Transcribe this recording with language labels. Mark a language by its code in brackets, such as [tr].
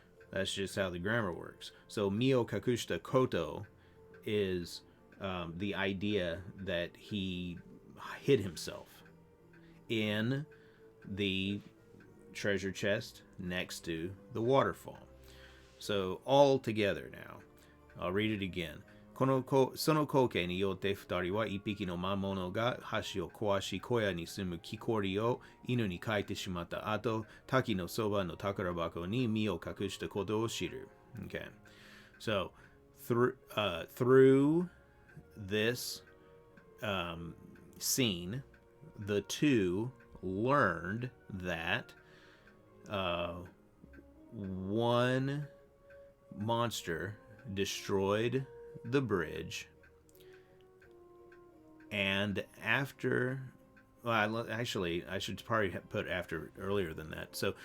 [en] That's just how the grammar works. So [ja] mio kakushita koto [en] is the idea that he hid himself in the treasure chest next to the waterfall. So all together now, I'll read it again. [ja] その光景によって二人は一匹の魔物が橋を壊し、小屋に住む木こりを犬に書いてしまった後、滝のそばの宝箱に身を隠したことを知る。 [en] Okay. So, through this scene, the two learned that one monster destroyed the bridge, and after, well, actually, I should probably put after earlier than that.